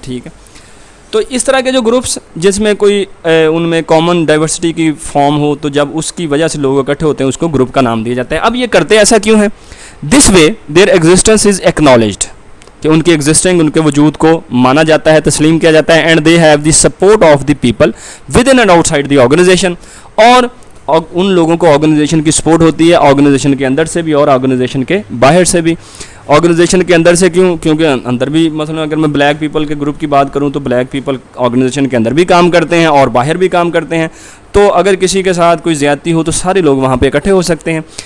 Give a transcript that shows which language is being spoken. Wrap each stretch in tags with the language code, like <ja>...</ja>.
<ur>ٹھیک ہے، تو اس طرح کے جو گروپس جس میں کوئی ان میں کامن ڈائیورسٹی کی فارم ہو تو جب اس کی وجہ سے لوگ اکٹھے ہوتے ہیں اس کو گروپ کا نام دیا جاتا ہے. اب یہ کرتے ایسا کیوں ہے؟</ur> <en>this way their existence is acknowledged,</en> <ur>کہ ان کی ایگزسٹنگ، ان کے وجود کو مانا جاتا ہے، تسلیم کیا جاتا ہے.</ur> <en>And they have the support of the people within and outside the organisation.</en> <ur>اور ان لوگوں کو آرگنائزیشن کی سپورٹ ہوتی ہے، آرگنائزیشن کے اندر سے بھی اور آرگنائزیشن کے باہر سے بھی. آرگنائزیشن کے اندر سے کیوں؟ کیونکہ اندر بھی مثلا اگر میں بلیک پیپل کے گروپ کی بات کروں تو بلیک پیپل آرگنائزیشن کے اندر بھی کام کرتے ہیں اور باہر بھی کام کرتے ہیں. تو اگر کسی کے ساتھ کوئی زیادتی ہو تو سارے لوگ وہاں پہ اکٹھے ہو سکتے ہیں.</ur>